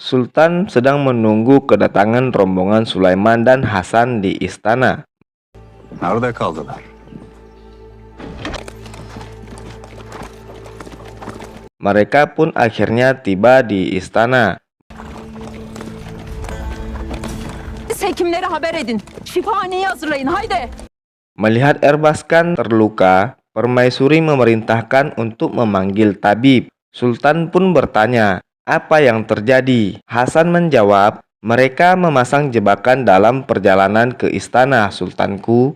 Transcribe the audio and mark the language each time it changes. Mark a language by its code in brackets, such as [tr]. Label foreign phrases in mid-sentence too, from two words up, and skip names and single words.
[id] Sultan sedang menunggu kedatangan rombongan Sulaiman dan Hasan di istana. [tr] Nerede kaldılar? [id] Mereka pun akhirnya tiba di istana. [tr] Hekimlere haber edin. Şifahaneyi hazırlayın haydi. [id] Melihat Erbaskan terluka, Permaisuri memerintahkan untuk memanggil tabib. Sultan pun bertanya, apa yang terjadi? Hasan menjawab, mereka memasang jebakan dalam perjalanan ke istana, Sultanku.